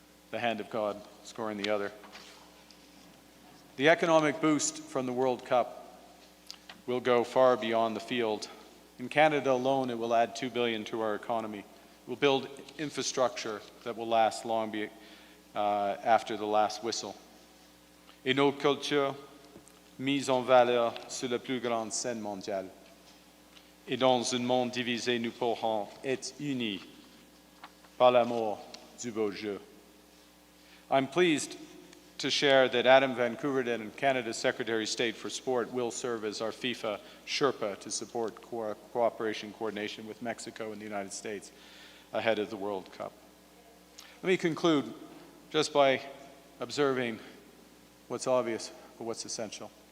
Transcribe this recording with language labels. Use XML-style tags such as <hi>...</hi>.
<en>The hand of God scoring the other. The economic boost from the World Cup will go far beyond the field. In Canada alone, it will add $2 billion to our economy. We'll build infrastructure that will last long after the last whistle.</en> <fr>Et nos cultures mises en valeur sur la plus grande scène mondiale. Et dans un monde divisé, nous pourrons être unis par l'amour du beau jeu.</fr> <en>I'm pleased to share that Adam Van Koeverden, Canada's Secretary of State for Sport, will serve as our FIFA Sherpa to support cooperation coordination with Mexico and the United States ahead of the World Cup. Let me conclude just by observing what's obvious, but what's essential.</en>